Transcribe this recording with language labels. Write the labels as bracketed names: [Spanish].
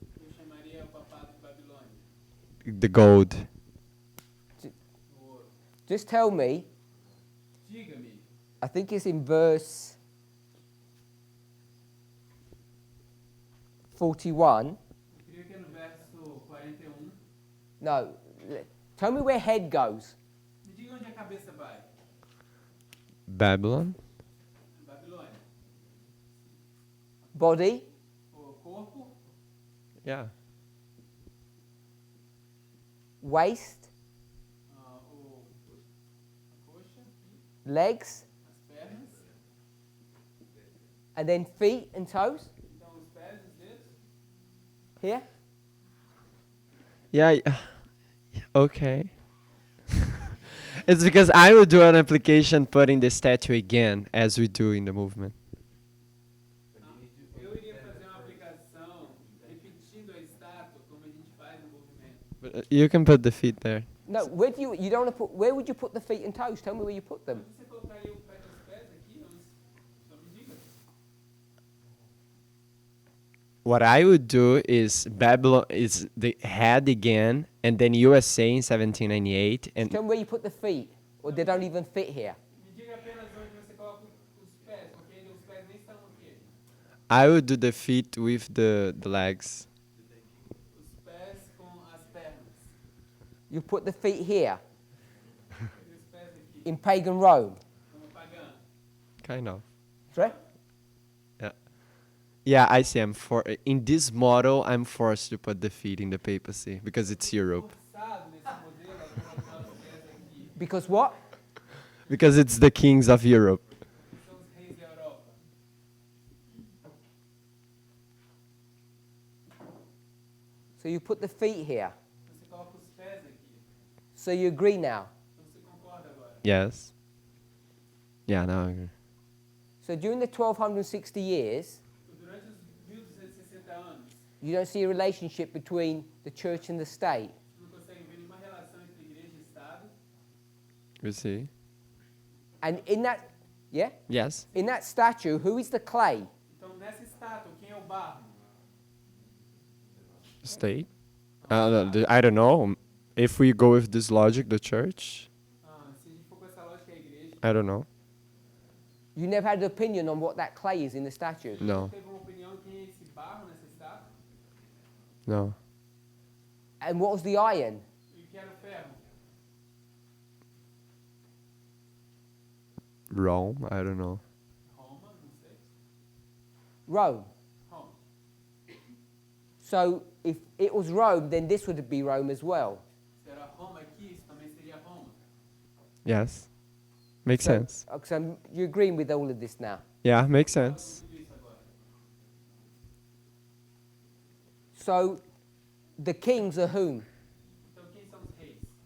[Portuguese] Eu chamaria o papado de Babilônia. [English] the gold. [Portuguese] O ouro. [English] Just tell me, [Portuguese] Diga-me. [English] I think it's in verse 41. [Portuguese] Eu creio que é no verso 41. [English] No, tell me where head goes. [Portuguese] Me diga onde a cabeça vai. [English] Babylon, [Portuguese] Babilônia. [English] Body, [Portuguese] O corpo, [English] yeah. waist, [Portuguese] a coxa, [English] legs, [Portuguese] as pernas. [English] and then feet and toes. [Portuguese] Então os pés, os dedos. [English] Here. Yeah, okay. It's because I would do an application putting the statue again as we do in the movement. Eu iria fazer uma aplicação repetindo a estátua como a gente faz no movimento. But You can put the feet there. No, where do you don't want to put? Where would you put the feet and toes? Tell me where you put them. [Portuguese] Onde você colocaria os pés aqui? Só me diga. [English] What I would do is Babylon is the head again, and then USA in 1798, and Tell me where you put the feet, or they don't even fit here. [Portuguese] Me diga apenas onde você coloca os pés, porque ainda os pés nem estão aqui. [English] I would do the feet with the legs. [Portuguese] Os pés com as pernas. [English] You put the feet here [Portuguese] E os pés aqui, [English] in pagan Rome. [Portuguese] como pagã. [English] Kind of. Sorry? Yeah, I see. In this model, I'm forced to put the feet in the papacy because it's Europe. [Portuguese] Forçado nesse modelo a colocar os pés aqui. [English] Because what? Because it's the kings of Europe. [Portuguese] São os reis da Europa. [English] So you put the feet here. [Portuguese] Você coloca os pés aqui. [English] So you agree now. [Portuguese] Então você concorda agora? [English] Yes. Yeah, now I agree. So during the 1260 years, [Portuguese] Durante os 1260 anos, [English] you don't see a relationship between the church and the state. [Portuguese] não conseguem ver nenhuma relação entre igreja e Estado. [English] You see? And in that, yeah, Yes. in that statue, who is the clay? [Portuguese] Então, nessa estátua, quem é o barro? [English] State? I don't know. If we go with this logic, the church? [Portuguese] Se a gente for com essa lógica, é a igreja. [English] I don't know. You never had an opinion on what that clay is in the statue. No. [Portuguese] Teve uma opinião quem é esse barro nessa estátua? [English] No. And what was the iron? [Portuguese] E o que era o ferro? [English] Rome? I don't know. [Portuguese] Roma, não sei. [English] Rome. [Portuguese] Roma. [English] So if it was Rome, then this would be Rome as well. [Portuguese] Se era Roma aqui, isso também seria Roma. [English] Yes. Makes So, sense. so you're agreeing with all of this now. Yeah, makes sense. [Portuguese] Tudo isso agora. [English] So the kings are whom? [Portuguese] Então, quem são os reis?